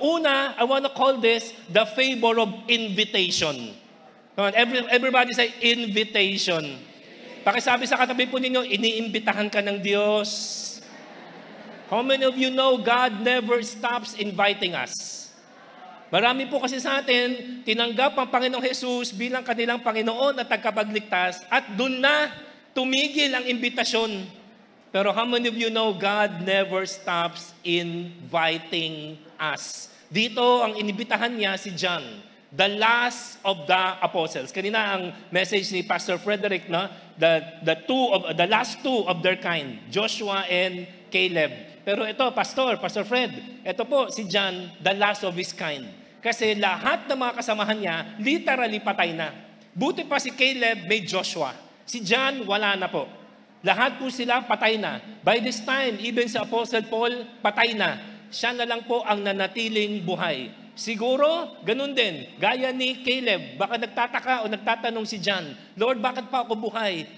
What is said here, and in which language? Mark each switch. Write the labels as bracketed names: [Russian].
[English] Una, I want to call this the favor of invitation. Come on, everybody say invitation. [Filipino] Pakisabi sa katabi po ninyo, iniimbitahan ka ng Diyos. [English] How many of you know God never stops inviting us? [Filipino] Marami po kasi sa atin, tinanggap ang Panginoong Jesus bilang kanilang Panginoon at tagapagligtas at doon na tumigil ang imbitasyon. [English] Pero how many of you know God never stops inviting us? [Filipino] Dito ang inibitahan niya si John, [English] the last of the apostles. [Filipino] Kanina ang message ni Pastor Frederick, no? [English] The last two of their kind, Joshua and Caleb. [Filipino] Pero ito, Pastor Fred, ito po si John, [English] the last of his kind. [Filipino] Kasi lahat ng mga kasamahan niya, literally patay na. Buti pa si Caleb, may Joshua. Si John, wala na po. Lahat po sila patay na. [English] By this time, [Filipino] even si Apostle Paul, patay na. Siya na lang po ang nanatiling buhay. Siguro, ganun din. Gaya ni Caleb, baka nagtataka o nagtatanong si John, Lord, bakit pa ako buhay?